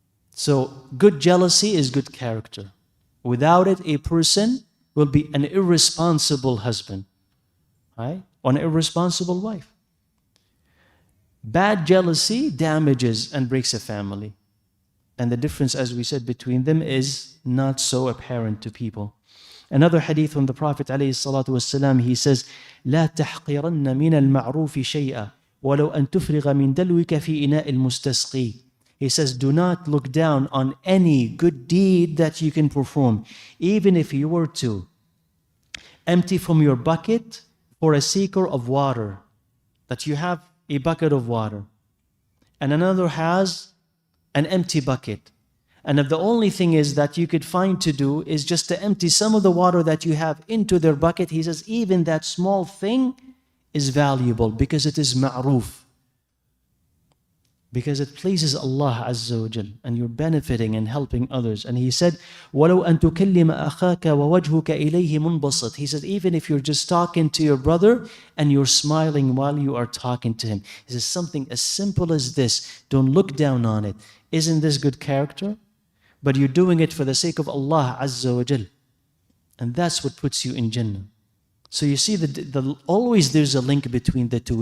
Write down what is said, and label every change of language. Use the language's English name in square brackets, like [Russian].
[English] So good jealousy is good character. Without it, a person will be an irresponsible husband, right? Or an irresponsible wife. Bad jealousy damages and breaks a family. And the difference, as we said, between them is not so apparent to people. Another hadith from the Prophet ﷺ, he says, [Arabic] لا تحقرن من المعروف شيئا ولو أن تفرغ من دلوك في إناء المستسقي. [English] He says, do not look down on any good deed that you can perform, even if you were to empty from your bucket for a seeker of water, that you have a bucket of water, and another has an empty bucket. And if the only thing is that you could find to do is just to empty some of the water that you have into their bucket, he says, even that small thing is valuable because it is ma'roof. Because it pleases Allah Azza wa Jal, and you're benefiting and helping others. And he said, [Arabic] وَلَوْ أَن تُكَلِّمَ أَخَاكَ وَوَجْهُكَ إِلَيْهِ مُنْبَسِطٌ. [English] He said, even if you're just talking to your brother and you're smiling while you are talking to him. He says, something as simple as this, don't look down on it. Isn't this good character? But you're doing it for the sake of Allah Azza wa Jal. And that's what puts you in Jannah. So you see, always there's a link between the two.